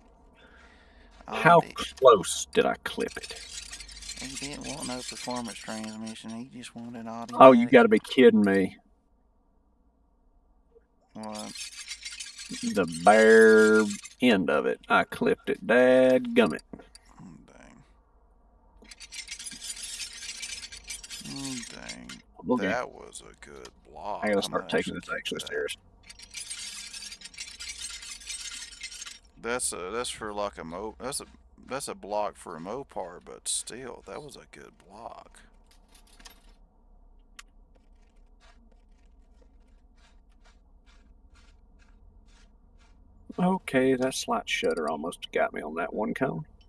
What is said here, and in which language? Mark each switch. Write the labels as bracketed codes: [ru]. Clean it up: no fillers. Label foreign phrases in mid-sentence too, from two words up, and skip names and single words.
[en] How close did I clip it? He didn't want no performance transmission. He just wanted automatic. Oh, you gotta be kidding me. What? The bare end of it. I clipped it. Dadgummit. Dang. Dang. Okay. That was a good block. I gotta start taking this actually serious. That's for like a that's a block for a Mopar, but still, that was a good block. Okay, that slot shutter almost got me on that one cone.